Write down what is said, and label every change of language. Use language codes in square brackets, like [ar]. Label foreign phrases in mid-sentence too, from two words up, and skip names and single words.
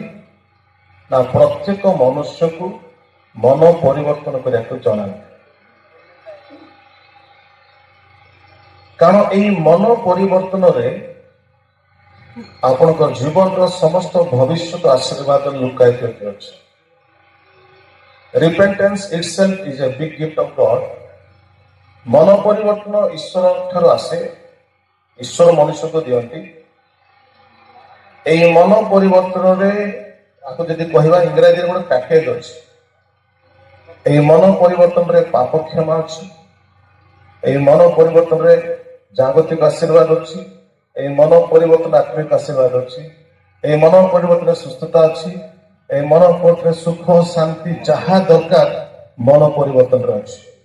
[or] ନା ପ୍ରତ୍ୟେକ ମନୁଷ୍ୟକୁ ମନ ପରିବର୍ତ୍ତନ କରିବାକୁ ଜଣାନ୍ତି। କାରଣ ଏହି ମନ ପରିବର୍ତ୍ତନରେ ଆପଣଙ୍କ ଜୀବନର ସମସ୍ତ ଭବିଷ୍ୟତ ଆଶୀର୍ବାଦ ଲୁକାୟିତ ଅଛି। [en] Repentance itself is a big gift of God। [or] ମନ ପରିବର୍ତ୍ତନ ଈଶ୍ୱର ଠାରୁ ଆସେ, ଈଶ୍ୱର ମନୁଷ୍ୟକୁ ଦିଅନ୍ତି। ଏହି ମନ ପରିବର୍ତ୍ତନରେ ଆକୁ ଯଦି କହିବା ଇଂରାଜୀରେ ଗୋଟେ ପ୍ୟାକେଜ ଅଛି। ଏହି ମନ ପରିବର୍ତ୍ତନରେ ପାପ କ୍ଷମା ଅଛି, ଏହି ମନ ପରିବର୍ତ୍ତନରେ ଜାଗତିକ ଆଶୀର୍ବାଦ ଅଛି, ଏହି ମନ ପରିବର୍ତ୍ତନ ଆତ୍ମିକ ଆଶୀର୍ବାଦ ଅଛି, ଏହି ମନ ପରିବର୍ତ୍ତନରେ ସୁସ୍ଥତା ଅଛି, ଏହି ମନ ପରିବର୍ତ୍ତନରେ ସୁଖ ଶାନ୍ତି ଯାହା ଦରକାର ମନ ପରିବର୍ତ୍ତନରେ ଅଛି।